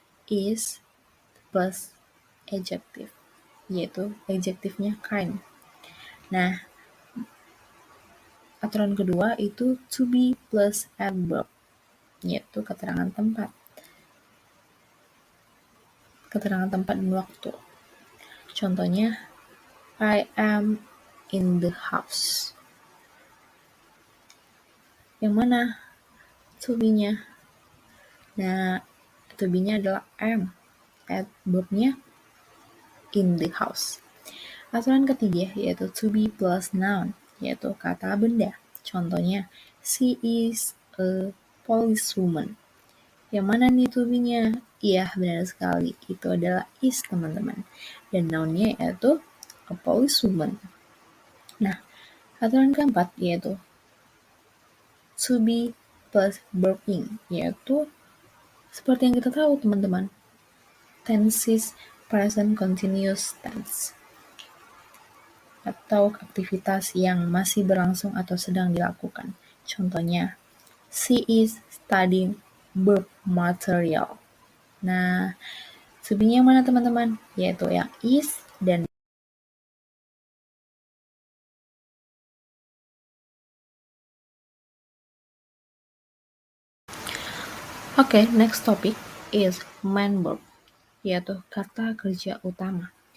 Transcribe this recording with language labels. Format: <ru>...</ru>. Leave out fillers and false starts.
<id>Is plus adjective, yaitu adjektifnya kind. Nah, aturan kedua itu to be plus adverb, yaitu keterangan tempat. Keterangan tempat dan waktu.</id> <en>Contohnya, I am in the house.</en> <id>Yang mana to be-nya? Nah, to be-nya adalah am. Adverb-nya</id> <en>in the house.</en> <id>Aturan ketiga yaitu to be plus noun, yaitu kata benda.</id> <en>Contohnya, she is a policewoman.</en> <id>Yang mana nih to be-nya? Iya, benar sekali. Itu adalah is, teman-teman. Dan noun-nya yaitu</id> <en>a policewoman.</en> <id>Nah, aturan keempat yaitu to be plus verb ing, yaitu seperti yang kita tahu, teman-teman. Tenses present continuous tense, atau aktivitas yang masih berlangsung atau sedang dilakukan.</id> <en>Contohnya, she is studying verb material.</en> <id>Nah, to be-nya mana teman-teman? Yaitu yang is dan Oke,</id> <en>next topic is main verb,</en> <id>yaitu kata kerja utama.</id>